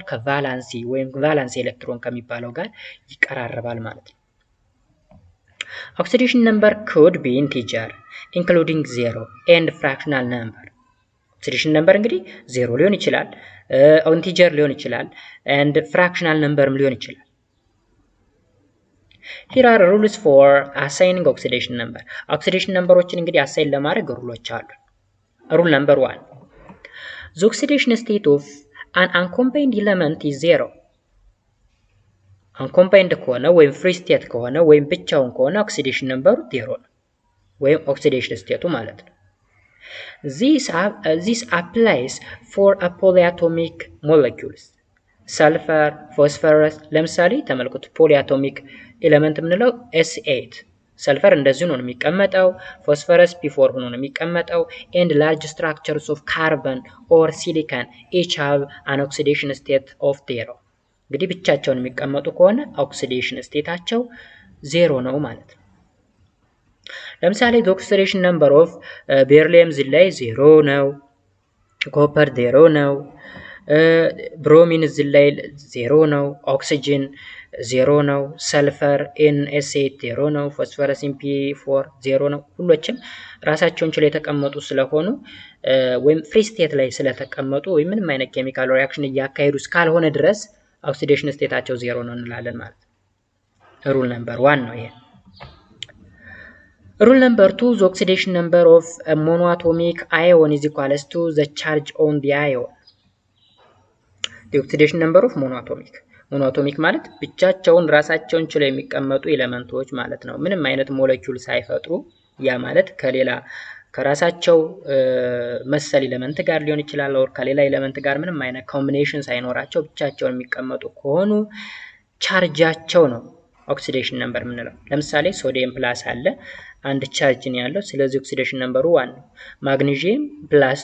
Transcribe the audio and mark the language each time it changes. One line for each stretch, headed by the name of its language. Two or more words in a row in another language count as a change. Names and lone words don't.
Amharic: ከቫላንሲ ወይም ቫላንሲ ኤሌክትሮን ከሚባለው ጋር ይቀራረባል ማለት ነው።
English: oxidation number could be integer including 0 and fractional number። oxidation number
Amharic: እንግዲህ 0 ሊሆን ይችላል፣ ኢንቲጀር ሊሆን ይችላል
English: and fractional number
Amharic: ም ሊሆን ይችላል።
English: Here are rules for assigning oxidation number። oxidation numberዎችን
Amharic: እንግዲህ አሳይን ለማድረግ ሩሎች አሉ።
English: rule number 1 the oxidation state of an uncombined element is 0። uncombined
Amharic: ከሆነ ወይም
English: free state
Amharic: ከሆነ ወይም ብቻውን ከሆነ
English: oxidation number 0
Amharic: ነው ወይም
English: oxidation state
Amharic: ማለት ነው።
English: This applies for a polyatomic molecules
Amharic: ሰልፈር፣ ፎስፈረስ ለምሳሌ ተመልከቱ።
English: polyatomic element
Amharic: የምንለው S8 ሰልፈር እንደዚህ ነው የሚቀመጠው፣ ፎስፈረስ P4 ሆኖ ነው የሚቀመጠው
English: and large structures of carbon or silicon each have an oxidation state of 0።
Amharic: እንግዲህ ብቻቸውን የሚቀመጡ ከሆነ ኦክሲዴሽን ስቴታቸው 0 ነው ማለት ነው። ለምሳሌ
English: the oxidation number of beryllium
Amharic: እዚህ ላይ 0 ነው፣ ኮፐር 0 ነው፣ ብሮሚን እዚህ ላይ 0 ነው፣ ኦክሲጅን 0 ነው፣ ሰልፈር NS8 0 ነው፣ ፎስፈረስ P4 0 ነው። ሁሎችም ራሳቸውን ችለው የተቀመጡ ስለሆኑ ወይም
English: free state
Amharic: ላይ ስለተቀመጡ ወይም ምንም አይነት
English: chemical reaction
Amharic: እያካሄዱ እስካልሆነ ድረስ ኦክሲዴሽን ስቴታቸው 0 ነው እንላለን ማለት ነው።
English: rule number
Amharic: 1 ነው ይሄ።
English: Rule number 2 the oxidation number of a monoatomic ion is equals to the charge on the ion። the oxidation number of monoatomic
Amharic: ማለት ብቻቸውን ራሳቸውን ችለው የሚቀመጡ ኤሌመንቶች ማለት ነው። ምንም አይነት ሞለኪውል ሳይፈጥሩ ያ ማለት ከራሳቸው መሰል ኤሌመንት ጋር ሊሆን ይችላል or ከሌላ ኤሌመንት ጋር ምንም አይነት ኮምቢኔሽን ሳይኖራቸው ብቻቸውን የሚቀመጡ ከሆኑ ቻርጃቸው ነው
English: oxidation number
Amharic: የምንለው። ለምሳሌ
English: sodium plus
Amharic: አለ አንድ ቻርጅ ነው ያለው፣ ስለዚህ ኦክሲዴሽን ነምበሩ 1 ነው።
English: magnesium plus